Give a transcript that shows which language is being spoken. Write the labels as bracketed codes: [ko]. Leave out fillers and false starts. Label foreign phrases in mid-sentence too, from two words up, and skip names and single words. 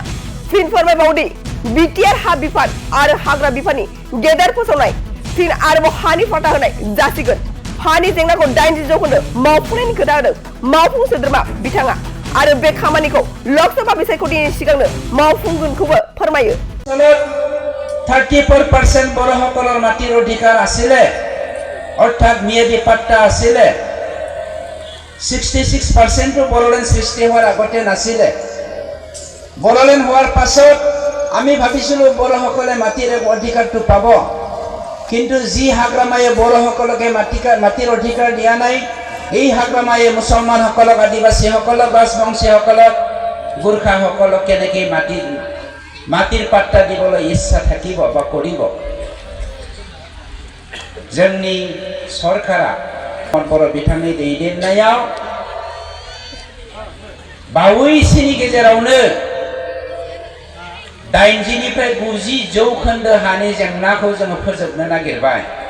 [brx] फिन फोरमायबावदि बिटिआर हा बिफान आरो हाग्रा बिफाननि गेदेर फोसावनाय फिन आरोबाव हानि फाटा होनाय जासिगोन। हानि जेंनाखौ 80% मावफुंनायनि खोथा होदों मावफुं सोद्रोमा बिथाङा आरो बे खामानिखौ लोकसभा बिसायख'थिनि सिगांनो मावफुंगोनखौबो फोरमायो। [as] 34% বড়সকলৰ মাটিৰ অধিকাৰ আছিলে অৰ্থাৎ ম্যাদী পাট্টা আছিলে 66% বড়োলেণ্ড সৃষ্টি হোৱাৰ আগতে নাছিলে। বড়োলেণ্ড হোৱাৰ পাছত আমি ভাবিছিলো বড়োসকলে মাটিৰ অধিকাৰটো পাব, কিন্তু যি হাগ্ৰামায়ে বড়োসকলকে মাটিৰ অধিকাৰ দিয়া নাই এই হাগ্ৰামায়ে মুছলমানসকলক আদিবাসীসকলক ৰাজবংশীসকলক গোৰ্খাসকলক কেনেকৈ মাটিৰ পাট্টা দিবলৈ ইচ্ছা থাকিব বা কৰিব। [brx] जोंनि सरकारा बर' बिथांनि दैदेननायाव बावैसोनि गेजेरावनो 80निफ्राय 90% हानि जेंनाखौ जोङो फोजोबनो नागिरबाय।